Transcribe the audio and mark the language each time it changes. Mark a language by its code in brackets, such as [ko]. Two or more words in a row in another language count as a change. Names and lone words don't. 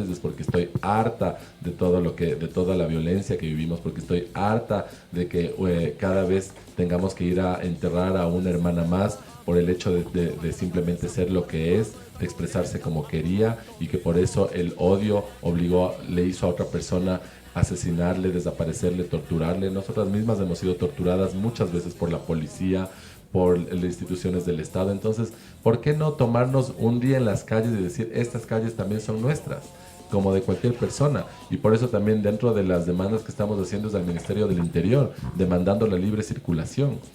[es] Es porque estoy harta de de toda la violencia que vivimos, porque estoy harta de que cada vez tengamos que ir a enterrar a una hermana más por el hecho de simplemente ser lo que es, de expresarse como quería, y que por eso el odio le hizo a otra persona asesinarle, desaparecerle, torturarle. Nosotras mismas hemos sido torturadas muchas veces por la policía, por las instituciones del Estado. Entonces, ¿por qué no tomarnos un día en las calles y decir, estas calles también son nuestras, como de cualquier persona? Y por eso también dentro de las demandas que estamos haciendo es al Ministerio del Interior, demandando la libre circulación.